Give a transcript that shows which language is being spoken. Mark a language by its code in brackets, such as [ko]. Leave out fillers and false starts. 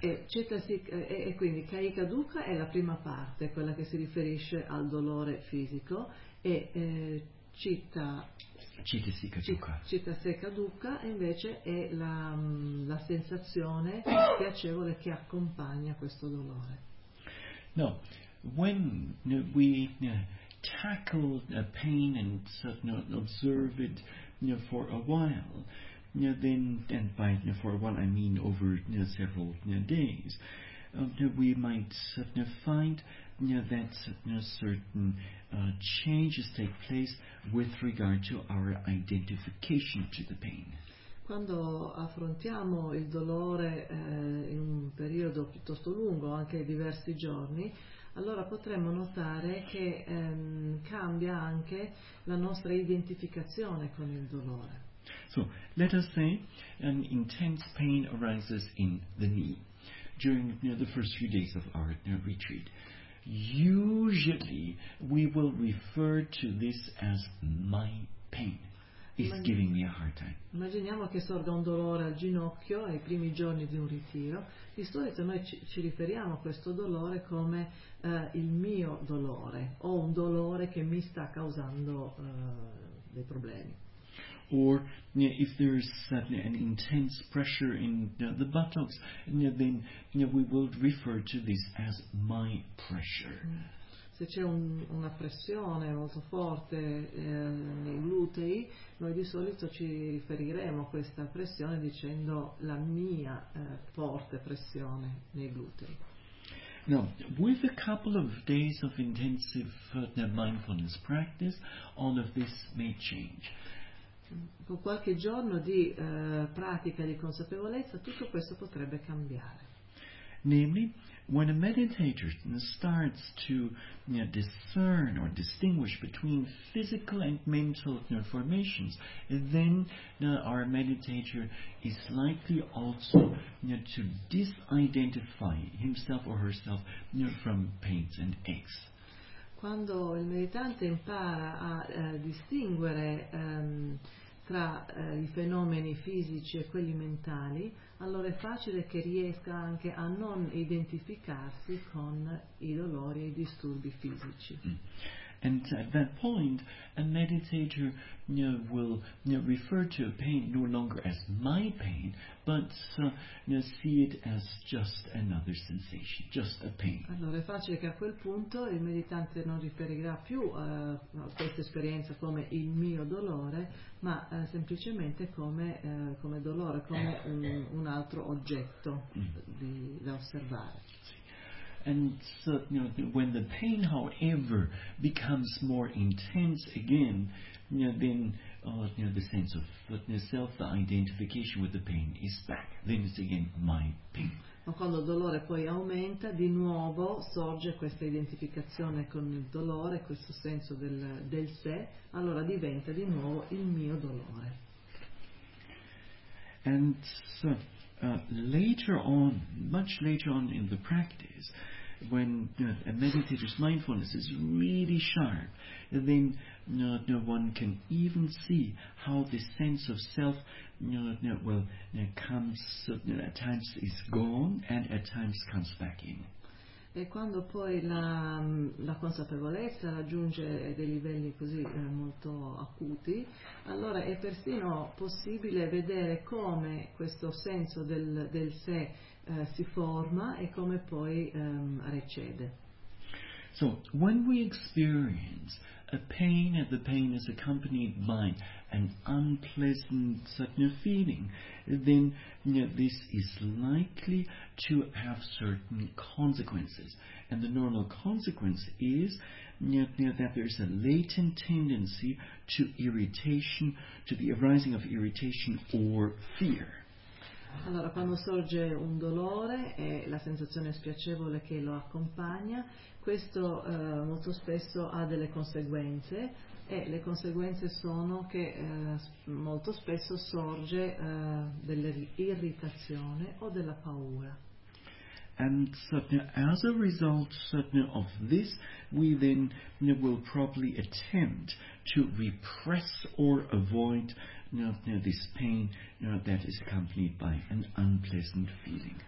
[it] E quindi kayika dukkha è la prima parte, quella che si riferisce al dolore fisico, e Cittasekaduka invece è la sensazione piacevole che accompagna questo dolore. [en] Now, when we tackle a pain and observe it for a while, then, and by for a while I mean over several days, we might find that certain changes take place with regard to our identification to the pain. [it] Quando affrontiamo il dolore in un periodo piuttosto lungo, anche diversi giorni, allora potremmo notare che cambia anche la nostra identificazione con il dolore. [en] So, let us say an intense pain arises in the knee during the first few days of our retreat. Usually we will refer to this as my pain. It's giving me a hard time. [it] Immaginiamo che sorga un dolore al ginocchio ai primi giorni di un ritiro. Di solito noi ci riferiamo a questo dolore come il mio dolore, o un dolore che mi sta causando dei problemi. [en] Or if there is suddenly an intense pressure in the buttocks, then we will refer to this as my pressure. [it] Se c'è una pressione molto forte nei glutei, noi di solito ci riferiremo a questa pressione dicendo la mia forte pressione nei glutei. [en] Now, with a couple of days of intensive mindfulness practice, all of this may change. [it] Con qualche giorno di pratica di consapevolezza, tutto questo potrebbe cambiare. [en] Namely, when a meditator starts to discern or distinguish between physical and mental formations, then our meditator is likely also to disidentify himself or herself from pains and aches. [it] Quando il meditante impara a distinguere tra i fenomeni fisici e quelli mentali, allora è facile che riesca anche a non identificarsi con i dolori e i disturbi fisici. [en] And at that point, a meditator will refer to a pain no longer as my pain, but see it as just another sensation, just a pain. [it] Allora è facile che a quel punto il meditante non riferirà più a questa esperienza come il mio dolore, ma semplicemente come dolore, come un altro oggetto da osservare. [en] And so, when the pain, however, becomes more intense again, then the sense of self, the identification with the pain is back. Then it's again my pain. [it] Ma quando il dolore poi aumenta, di nuovo sorge questa identificazione con il dolore, questo senso del sé, allora diventa di nuovo il mio dolore. [en] And so, later on, much later on in the practice, when a meditator's mindfulness is really sharp, then one can even see how this sense of self comes, at times is gone and at times comes back in. [it] E quando poi la consapevolezza raggiunge dei livelli così molto acuti, allora è persino possibile vedere come questo senso del sé si forma e come poi recede. [en] So, when we experience a pain and the pain is accompanied by an unpleasant certain feeling, then this is likely to have certain consequences. And the normal consequence is that there is a latent tendency to irritation, to the arising of irritation or fear. [it] Allora, quando sorge un dolore e la sensazione spiacevole che lo accompagna, questo molto spesso ha delle conseguenze, e le conseguenze sono che molto spesso sorge dell'irritazione o della paura. [en] And as a result of this, we then will probably attempt to repress or avoid this pain that is accompanied by an unpleasant feeling.